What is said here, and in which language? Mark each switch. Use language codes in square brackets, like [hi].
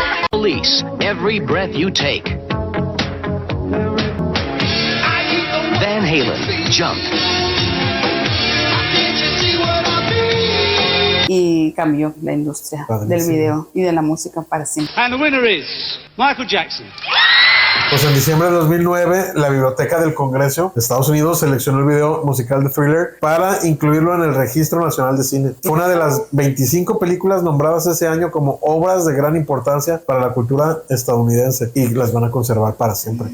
[en] Police, Every Breath You Take. Van Halen, Jump. [es] Y cambió la industria del video y de la música para siempre. [en] And the winner is Michael Jackson. [es] Pues en diciembre de 2009, la Biblioteca del Congreso de Estados Unidos seleccionó el video musical de Thriller para incluirlo en el Registro Nacional de Cine. Fue una de las 25 películas nombradas ese año como obras de gran importancia para la cultura estadounidense y las van a conservar para siempre.